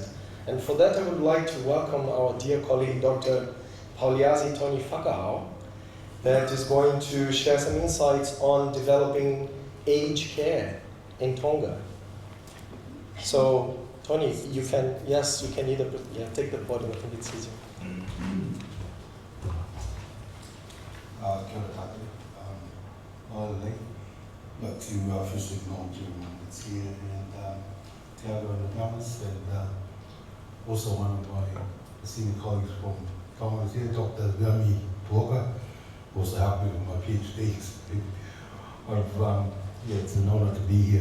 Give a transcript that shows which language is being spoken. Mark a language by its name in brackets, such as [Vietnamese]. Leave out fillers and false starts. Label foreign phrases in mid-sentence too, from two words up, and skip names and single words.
[English] And for that, I would like to welcome our dear colleague, Dr. Pauliazi Tony Whakahau, that is going to share some insights on developing aged care in Tonga. So, Tony, you can either take the podium. I think it's easier. [Māori] Kia ora tātou. [English] Nō like to first acknowledge everyone that's here and Tiago and the panelists, and also one of my senior colleagues from Tonga is here, Dr. Rami Tuoka, also helping with my PhD. It's an honour to be here.